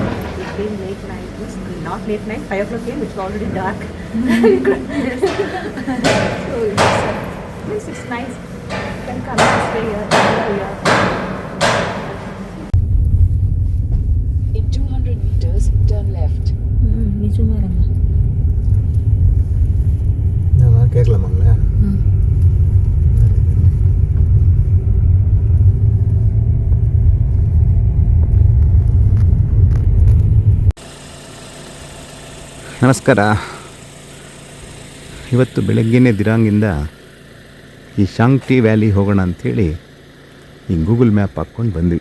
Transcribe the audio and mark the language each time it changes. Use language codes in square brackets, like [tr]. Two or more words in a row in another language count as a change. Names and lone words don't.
[en] We came late night. Not late night. 5 o'clock came. It's already dark. We couldn't so it's nice. You can come and stay here. Enjoy here. In 200 meters, turn left. [ta] நிஜமாரம்மா. நான் கேட்கலாமாங்களா? [kn] ನಮಸ್ಕಾರ. ಇವತ್ತು ಬೆಳಗ್ಗೆನೇ ದಿರಾಂಗಿಂದ ಈ ಶಾಂಗ್ಟಿ ವ್ಯಾಲಿ ಹೋಗೋಣ ಅಂಥೇಳಿ ಈ ಗೂಗಲ್ ಮ್ಯಾಪ್ ಹಾಕ್ಕೊಂಡು ಬಂದ್ವಿ.